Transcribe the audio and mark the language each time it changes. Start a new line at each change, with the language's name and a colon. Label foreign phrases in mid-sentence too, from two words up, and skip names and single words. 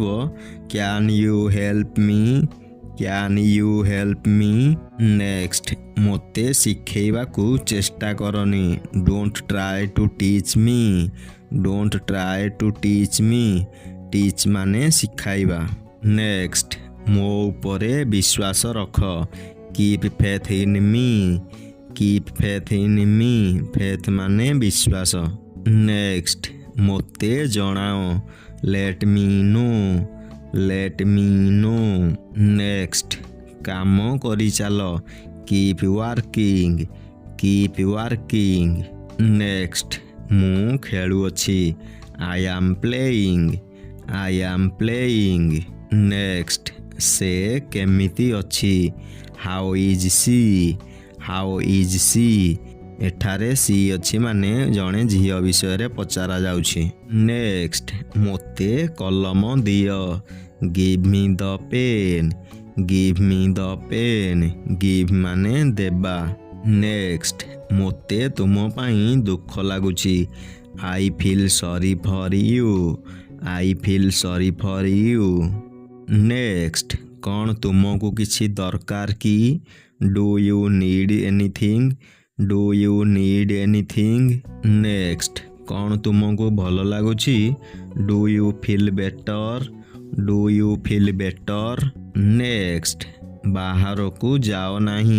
English: Can you help me? Can you help me? Next,
Odia: ମୋତେ ଶିଖେଇବାକୁ ଚେଷ୍ଟା କରନି.
English: Don't try to teach me. Don't try to teach me.
Odia: Teach ମାନେ ଶିଖାଇବା. Next, ମୋ ଉପରେ ବିଶ୍ୱାସ ରଖ.
English: Keep faith in me. Keep faith in me.
Odia: Faith ମାନେ ବିଶ୍ୱାସ. Next, ମୋତେ ଜଣାଅ.
English: Let me know. Let me know. Next,
Odia: କାମ କରିଚାଲ.
English: Keep working. Keep working. Next,
Odia: ମୁଁ ଖେଳୁଅଛି.
English: I am playing. I am playing. Next,
Odia: ସେ କେମିତି ଅଛି?
English: How is she? How is she?
Odia: ଏଠାରେ ସି ଅଛି ମାନେ ଜଣେ ଝିଅ ବିଷୟରେ ପଚରା ଯାଉଛି. Next, ମୋତେ କଲମ ଦିଅ.
English: Give me the pen. Give me the pen.
Odia: Give ମାନେ ଦେବା. Next, ମୋତେ ତୁମ ପାଇଁ ଦୁଃଖ ଲାଗୁଛି.
English: I feel sorry for you. I feel sorry for you. Next,
Odia: କ'ଣ ତୁମକୁ କିଛି ଦରକାର କି?
English: Do you need anything? Do you need anything? Next,
Odia: କ'ଣ ତୁମକୁ ଭଲ ଲାଗୁଛି?
English: Do you feel better? Do you feel better?
Odia: ନେକ୍ସଟ, ବାହାରକୁ ଯାଅ ନାହିଁ।